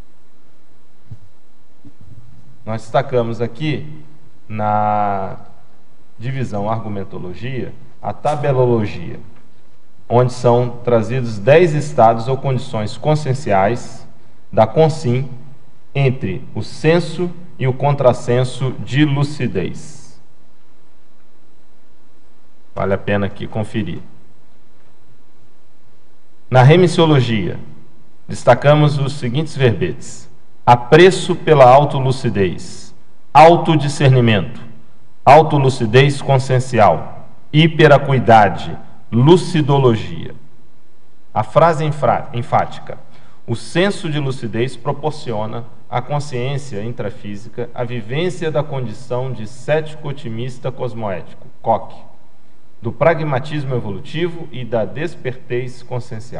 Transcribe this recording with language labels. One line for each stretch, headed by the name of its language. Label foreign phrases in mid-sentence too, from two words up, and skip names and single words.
Portuguese: Nós destacamos aqui na divisão argumentologia a tabelologia, onde são trazidos 10 estados ou condições conscienciais da consim entre o senso e o contrassenso de lucidez. Vale a pena aqui conferir. Na remissiologia, destacamos os seguintes verbetes: apreço pela autolucidez, autodiscernimento, autolucidez consciencial, hiperacuidade, lucidologia. A frase enfática: o senso de lucidez proporciona à consciência intrafísica a vivência da condição de cético otimista cosmoético, COC, do pragmatismo evolutivo e da despertez consciencial.